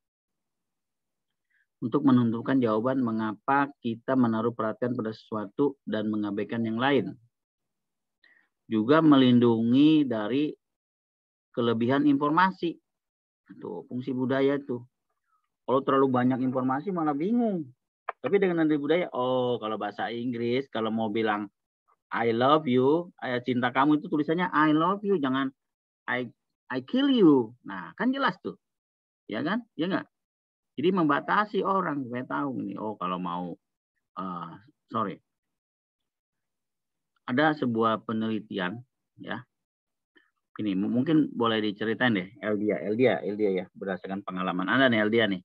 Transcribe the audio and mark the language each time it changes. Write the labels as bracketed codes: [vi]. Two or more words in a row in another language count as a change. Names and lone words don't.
[id] Untuk menentukan jawaban mengapa kita menaruh perhatian pada sesuatu dan mengabaikan yang lain. Juga melindungi dari kelebihan informasi. Tuh, fungsi budaya itu. Kalau terlalu banyak informasi malah bingung. Tapi dengan ada budaya, oh kalau bahasa Inggris, kalau mau bilang [en] I love you, [id] cinta kamu itu tulisannya [en] I love you, [id] jangan [en] I kill you. [id] Nah, kan jelas tuh. Ya kan? Ya enggak? Jadi membatasi orang supaya tahu nih, oh kalau mau ada sebuah penelitian ya. Ini mungkin boleh diceritain deh, Eldia ya, berdasarkan pengalaman Anda nih, Eldia nih.